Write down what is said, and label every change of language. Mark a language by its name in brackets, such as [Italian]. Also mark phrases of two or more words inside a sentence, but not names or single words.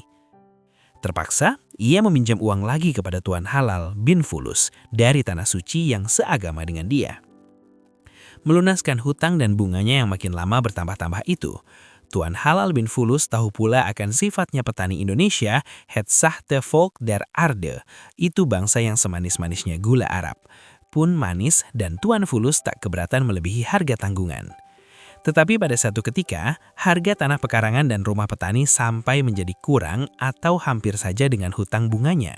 [Indonesian] Terpaksa, ia meminjam uang lagi kepada Tuan Halal bin Fulus dari tanah suci yang seagama dengan dia. Melunaskan hutang dan bunganya yang makin lama bertambah-tambah itu, Tuan Halal bin Fulus tahu pula akan sifatnya petani Indonesia, [Dutch] het zachte volk der aarde, [Indonesian] itu bangsa yang semanis-manisnya gula Arab. Pun manis dan Tuan Fulus tak keberatan melebihi harga tanggungan. Tetapi pada satu ketika, harga tanah pekarangan dan rumah petani sampai menjadi kurang atau hampir saja dengan hutang bunganya.